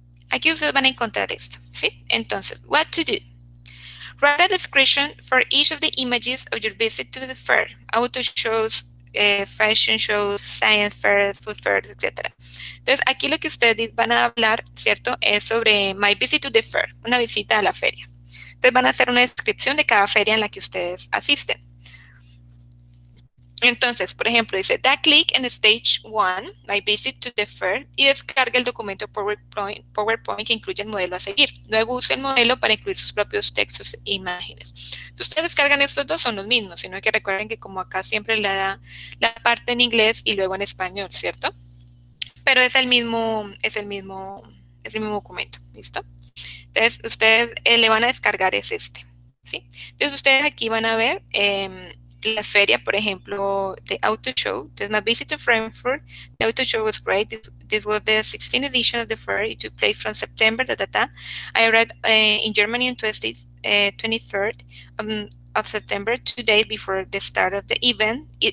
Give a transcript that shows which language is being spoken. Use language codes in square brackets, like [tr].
[es] Aquí ustedes van a encontrar esto, ¿sí? [en] Entonces, what to do. Write a description for each of the images of your visit to the fair. Auto shows, fashion shows, science fairs, food fairs, etc. [es] Entonces, aquí lo que ustedes van a hablar, ¿cierto? Es sobre [en] my visit to the fair, [es] una visita a la feria. Entonces, van a hacer una descripción de cada feria en la que ustedes asisten. Entonces, por ejemplo, dice, da click en Stage 1, My Visit to the Fair, y descarga el documento PowerPoint que incluye el modelo a seguir. Luego use el modelo para incluir sus propios textos e imágenes. Si ustedes descargan estos dos, son los mismos, sino que recuerden que como acá siempre le da la parte en inglés y luego en español, ¿cierto? Pero es el mismo documento, ¿listo? Entonces, ustedes le van a descargar es este, ¿sí? Entonces, ustedes aquí van a ver la feria, por ejemplo, the Auto Show. [en] There's my visit to Frankfurt. The Auto Show was great. This was the 16th edition of the fair. It took place from September. I arrived in Germany on 23rd of September, 2 days before the start of the event.